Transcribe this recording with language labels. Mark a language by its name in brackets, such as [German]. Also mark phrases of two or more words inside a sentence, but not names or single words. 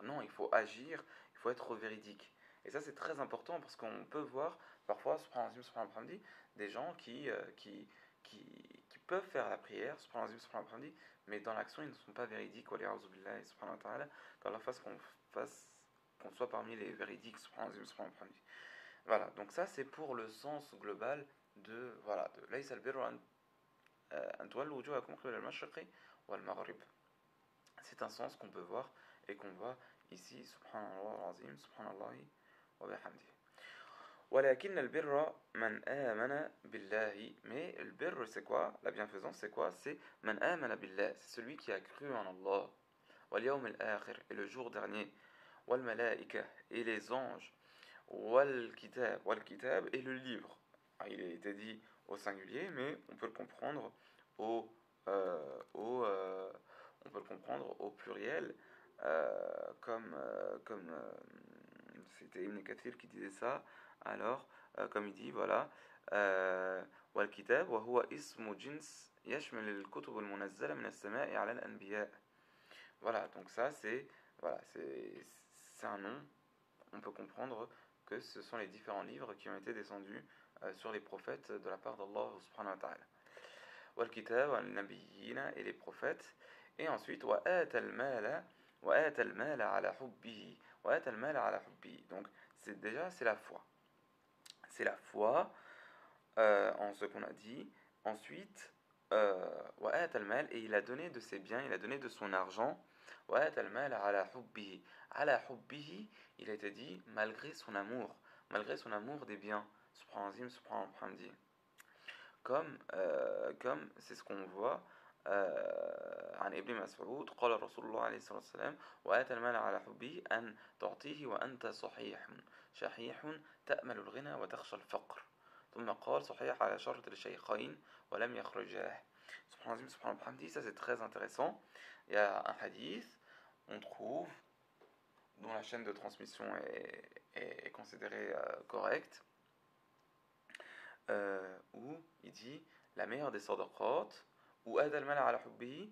[French] Non, il faut agir, il faut être véridique. Et ça c'est très important parce qu'on peut voir parfois, subhanallah, des gens qui peuvent faire la prière, subhanallah, mais dans l'action ils ne sont pas véridiques. Qu'Allah fasse qu'on soit parmi les véridiques, subhanallah. Voilà, donc ça c'est pour le sens global de voilà de [Arabic] ليس البر أن تولوا وجوهكم قبل المشرق والمغرب. [French] C'est un sens qu'on peut voir et qu'on voit ici, [Arabic] سبحان الله العظيم سبحان الله وبحمده. ولكن البر من آمن بالله. [French] Mais le birr c'est quoi? La bienfaisance c'est quoi? C'est [Arabic] من آمن بالله, [French] c'est celui qui a cru en Allah. [Arabic] واليوم الآخر, [French] et le jour dernier. [Arabic] والملائكة, [French] et les anges. [Arabic] والكتاب, [French] et le livre. Il a été dit au singulier, mais on peut le comprendre au, on peut le comprendre au pluriel, comme c'était Ibn Kathir qui disait ça. Alors, comme il dit, voilà, [Arabic] والكتاب وهو اسم جنس يشمل الكتب المنزلة من السماء على الأنبياء. [French] Voilà, donc ça c'est voilà, c'est un nom. On peut comprendre que ce sont les différents livres qui ont été descendus sur les prophètes de la part d'Allah [Arabic] سبحانه وتعالى. والكتاب والنبيين, [French] et les prophètes. Et ensuite [Arabic] وآتى المال على حبه وآتى المال على حبه. [French] Donc c'est la foi. C'est la foi en ce qu'on a dit. Ensuite [Arabic] وآتى المال, [French] et il a donné de ses biens, il a donné de son argent. [Arabic] وآتى المال على حبه. على حبه, [French] il a été dit malgré son amour des biens. [Arabic] سبحان الله سبحان الله. [French] Comme c'est ce qu'on voit [Arabic] عن ابن مسعود قال رسول الله عليه الصلاة والسلام وآتى المال على حبه أن تعطيه وأنت شحيح تأمل الغنى وتخشى الفقر ثم قال صحيح على شرط الشيخين ولم يخرجاه. سبحان الله سبحان الله, [French] ça c'est très intéressant. Il y a un hadith, on trouve, dont la chaîne de transmission est considérée correcte, où il dit la meilleure des sadaqat ou ad [Arabic] المال على حبه.